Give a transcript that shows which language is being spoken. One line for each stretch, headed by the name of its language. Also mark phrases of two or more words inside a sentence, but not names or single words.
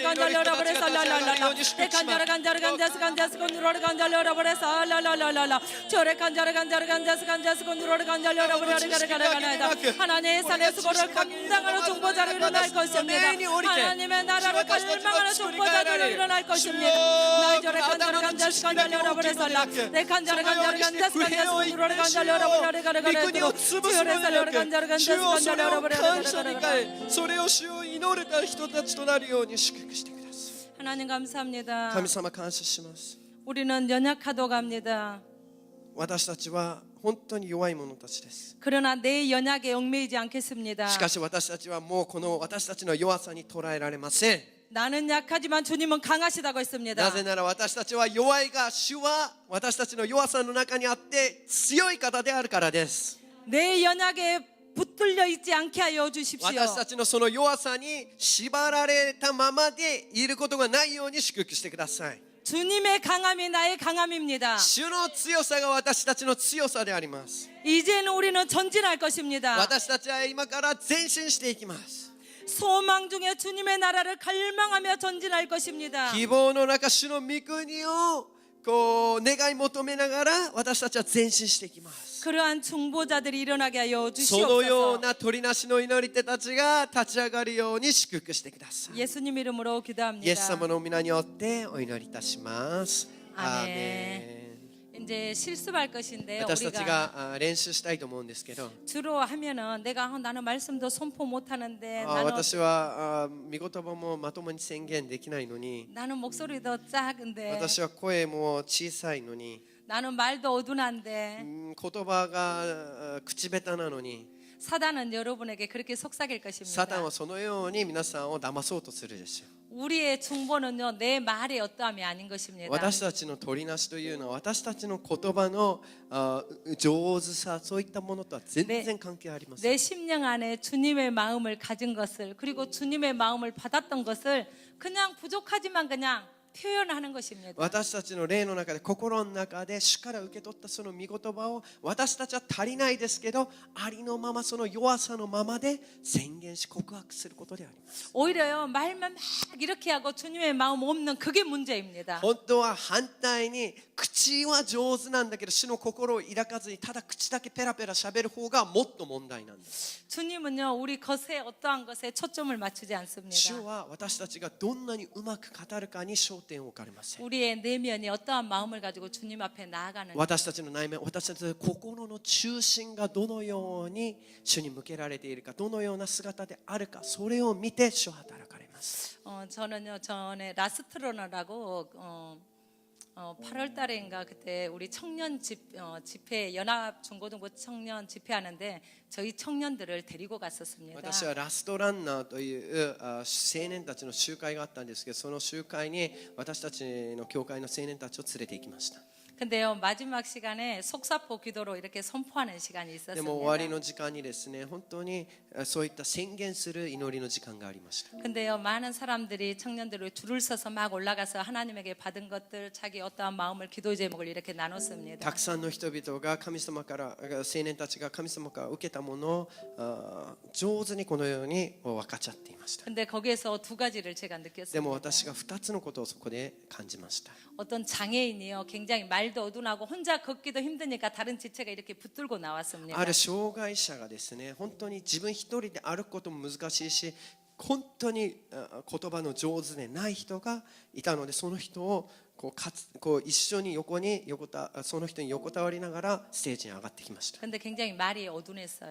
Korean: 간자 열어버려 살랄랄라 간자르 간자르 간자스 간자스 건드로를 간자 열어버려 살랄랄랄라 절에 간자르 간자르 간자스 간자스 건드로를 간자 열어버려 가라가라가라 하나님의 산의 수고를 감당하는 중보자로 일어날 것입니다 하나님의 나라를 갈망하는 중보자로 일어날 것입니다 나이 절에 간자르 간자스 간자 열어버려 살라 간자르 간자르 간자스 간자스 건드로를 간자 열어버려 가라가라 절에 살라 간자르 간자스 간자 열어버려 가라가라
Japanese: それを主を祈る人たちとなるように祝福してください
Korean: 하나님 감사합니다
Japanese: 神様感謝します
Korean: 우리는 연약하도 갑니다
Japanese: 私たちは本当に弱い者たちです
Korean: 그러나 내 연약에 얽매이지 않겠습니다
Japanese: しかし私たちはもうこの私たちの弱さに捉えられません
Korean: 나는 약하지만 주님은 강하시다고 했습니다
Japanese: なぜなら私たちは弱いが主は私たちの弱さの中にあって強い方であるからです
Korean: 내 연약에 붙들려 있지 않게 하여 주십시오
Japanese: 私たちのその弱さに縛られたままでいることがないように祝福してください
Korean: 주님의 강함이 나의 강함입니다
Japanese: 主の強さが私たちの強さであります
Korean: 이제는 우리는 전진할 것입니다
Japanese: 私たちは今から前進していきます
Korean: 소망 중에 주님의 나라를 갈망하며 전진할 것입니다
Japanese: 希望の中主の御国をこう願い求めながら私たちは前進していきます
Korean: 그러한 중보자들이 일어나게 하여
Japanese: そのよう
Korean: 주시옵소서
Japanese: な取りなしの祈り手たちが立ち上がるように祝福してください
Korean: 예수님 이름으로
Japanese: イエス
Korean: 기도합니다
Japanese: 様の皆によってお祈りいたしますアーメン
Korean: 이제 실습할 것인데
Japanese: 私たち
Korean: 우리가
Japanese: が練習したいと思うんですけど
Korean: 주로 하면은 내가 나는 말씀도 선포 못 하는데
Japanese: あ私は御言葉もまともに宣言できないのに
Korean: 나는 목소리도 작은데
Japanese: 私は声も小さいのに
Korean: 나는 말도 어둔한데
Japanese: 言葉が口下手なのに
Korean: 사단은 여러분에게 그렇게 속삭일
Japanese: サタン
Korean: 것입니다.
Japanese: はそのように皆さんを騙そうとするでしょう
Korean: 우리의 중보는요 내 말의 어떠함이 아닌 것입니다.
Japanese: 私たちの取りなしというのは私たちの言葉の上手さそういったものとは全然関係ありません
Korean: 내 심령 안에 주님의 마음을 가진 것을 그리고 주님의 마음을 받았던 것을 그냥 부족하지만 그냥 표현하는 것입니다.
Japanese: 私たちの霊の中で心の中で主から受け取ったその御言葉を私たちは足りないですけどありのままその弱さのままで宣言し告白することであります
Korean: 오히려요 말만 막 이렇게 하고 주님의 마음 없는 그게 문제입니다.
Japanese: 本当は反対に口は上手なんだけど主の心を抱かずにただ口だけペラペラ喋る方がもっと問題なんです
Korean: 주님은요 우리 것에 어떠한 것에 초점을 맞추지 않습니다.
Japanese: 主は私たちがどんなにうまく語るかに焦焦点を置かれません。
Korean: 우리의 내면이 어떠한 마음을 가지고 주님 앞에 나아가는지,
Japanese: 私たちの内面、私たちの心の中心がどのように主に向けられているか、どのような姿であるか、それを見て主は働かれます。
Korean: 저는요 전에 라스트로너라고 8월 달인가 그때 우리 청년 집회 연합 중고등부 청년 집회하는데 저희 청년들을 데리고 갔었습니다.
Japanese: 私はラストランナーという青年たちの集会があったんですけど、その集会に私たちの教会の青年たちを連れて行きました。
Korean: 근데요 마지막 시간에 속사포 기도로 이렇게 선포하는 시간이
Japanese: でも終わり
Korean: 있었습니다.
Japanese: の時間にですね、本当にそういった宣言する祈りの時間がありました。
Korean: 근데요 많은 사람들이 청년들을 줄을 서서 막 올라가서 하나님에게 받은 것들, 자기 어떠한 마음을 기도 제목을 이렇게
Japanese: た
Korean: 나눴습니다.
Japanese: くさんの人々が神様から、青年たちが神様から受けたものを上手にこのように分かち合っていました。
Korean: 근데 거기에서 두 가지를 제가
Japanese: でも
Korean: 느꼈습니다.
Japanese: 私が2つのことをそこで感じました。
Korean: 어떤 장애인이요 굉장히 말도 어둔하고 혼자 걷기도 힘드니까 다른 지체가 이렇게 붙들고 나왔습니다.
Japanese: ある障害者がですね、本当に自分一人で歩くことも難しいし、本当に言葉の上手でない人がいたので、その人をこう一緒にその人に横たわりながらステージに上がってきました。
Korean: 근데 굉장히 말이 어둔했어요.